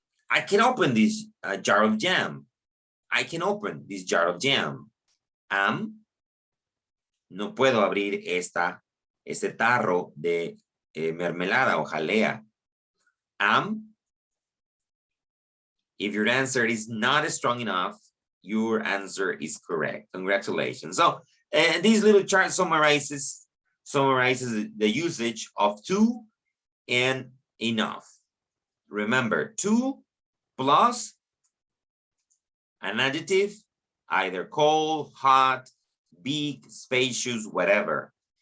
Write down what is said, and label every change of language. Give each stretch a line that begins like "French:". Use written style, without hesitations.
English: I can open this jar of jam. I can open this jar of jam.
Spanish: No puedo abrir este tarro de mermelada o jalea.
English: If your answer is not strong enough, your answer is correct. Congratulations. So this little chart summarizes the usage of to and enough. Remember, to plus an adjective, either cold, hot, big, spacious, whatever.